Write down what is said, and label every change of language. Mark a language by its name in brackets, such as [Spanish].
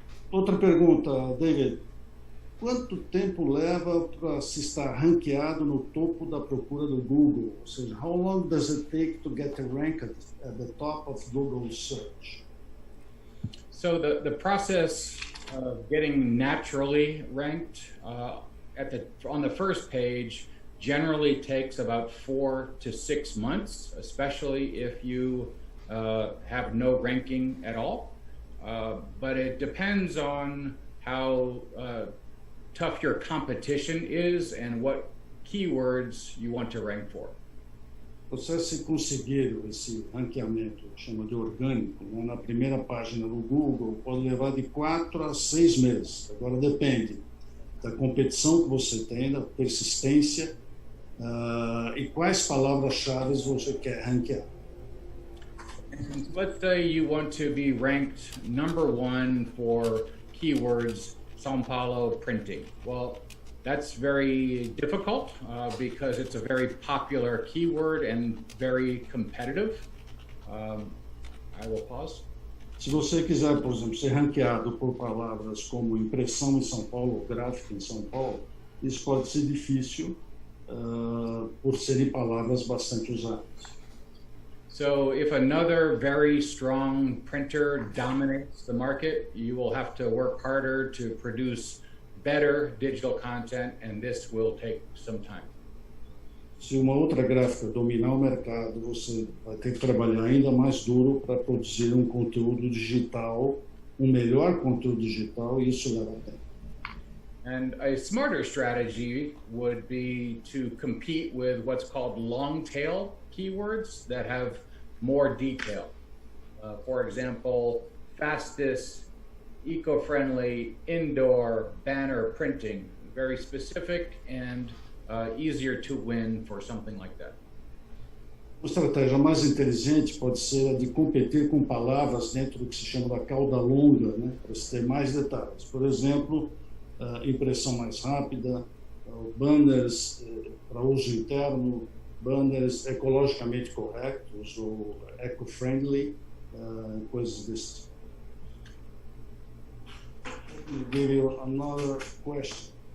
[Portuguese] Outra pergunta, David. Quanto tempo leva para se estar ranqueado no topo da procura do Google? Ou seja, [English] how long does it take to get ranked at the top of Google search? So the process of getting naturally ranked on the first page generally takes about 4 to 6 months, especially if you have no ranking at all. But it depends on how tough your competition is and what keywords you want to rank for. [Portuguese] Você, se conseguir esse ranqueamento, que chama de orgânico, né, na primeira página do Google, pode levar de 4 a 6 meses. Agora depende da competição que você tem, da persistência e quais palavras-chave você quer ranquear. [English] Let's say you want to be ranked #1 for keywords São Paulo printing. Well, that's very difficult because it's a very popular keyword and very competitive. I will pause. [Portuguese] Se você quiser, por exemplo, ser ranqueado por palavras como impressão em São Paulo ou gráfica em São Paulo, isso pode ser difícil por serem palavras bastante usadas. [English] So if another very strong printer dominates the market, you will have to work harder to produce better digital content, and this will take some time. [Portuguese] Se uma outra gráfica dominar o mercado, você vai ter que trabalhar ainda mais duro para produzir um conteúdo digital, um melhor conteúdo digital, e isso leva tempo. [English] And a smarter strategy would be to compete with what's called long tail keywords that have more detail. For example, fastest, eco-friendly, indoor banner printing, very specific and easier to win for something like that. [Portuguese] Uma estratégia mais inteligente pode ser a de competir com palavras dentro do que se chama da cauda longa, né, para se ter mais detalhes. Por exemplo, impressão mais rápida, banners para uso interno, banners ecologicamente corretos ou eco-friendly, coisas desse tipo. [English] Let me give you another question.